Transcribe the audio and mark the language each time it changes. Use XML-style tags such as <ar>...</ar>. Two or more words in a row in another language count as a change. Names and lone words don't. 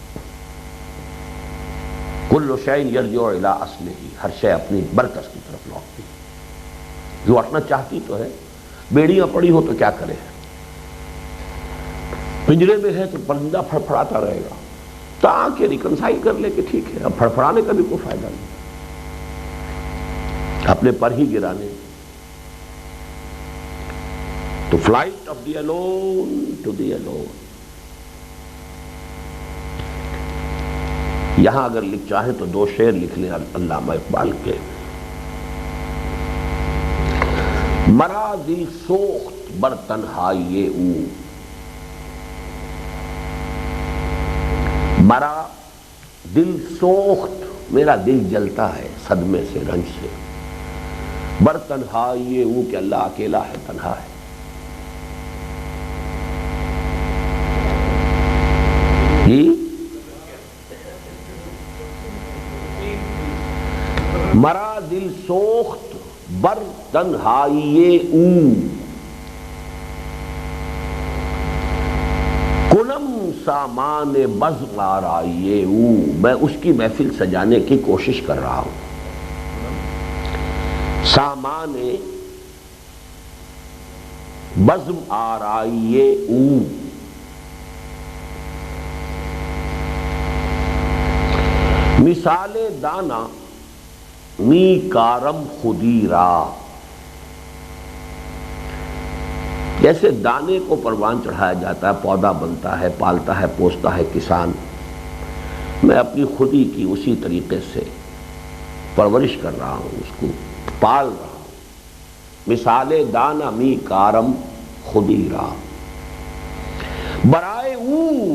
<ar>کل شیء یرجع الی اصلہ،</ar> <ur>ہر شے اپنی مرکز کی طرف لوٹتی، لوٹنا چاہتی تو ہے، بیڑیاں پڑی ہو تو کیا کرے، پنجرے میں ہے تو پرندہ پھڑپھڑاتا رہے گا تاکہ ریکنسائل کر لے کہ ٹھیک ہے، اب پھڑپھڑانے کا بھی کوئی فائدہ نہیں، اپنے پر ہی گرانے، تو</ur> <en>flight of the alone to the alone,</en> <ur>یہاں اگر لکھ چاہیں تو دو شعر لکھ لیں علامہ اقبال کے،</ur> <fa>مرا دل سوخت بر تنہائی او، مرا دل سوخت،</fa> <ur>میرا دل جلتا ہے صدمے سے، رنج سے،</ur> <fa>بر تنہائی او،</fa> <ur>کہ اللہ اکیلا ہے، تنہا ہے،</ur> <fa>مرا دل سوخت بر تنہائی او، کنم سامان بزم آرائی او،</fa> <ur>میں اس کی محفل سجانے کی کوشش کر رہا ہوں،</ur> <fa>سامان بزم آرائی او، مثال دانا می کارم خودی را،</fa> <ur>جیسے دانے کو پروان چڑھایا جاتا ہے، پودا بنتا ہے، پالتا ہے، پوستا ہے کسان، میں اپنی خودی کی اسی طریقے سے پرورش کر رہا ہوں، اس کو پال رہا ہوں،</ur> <fa>مثال دانا می کارم خودی را، برائے او</fa>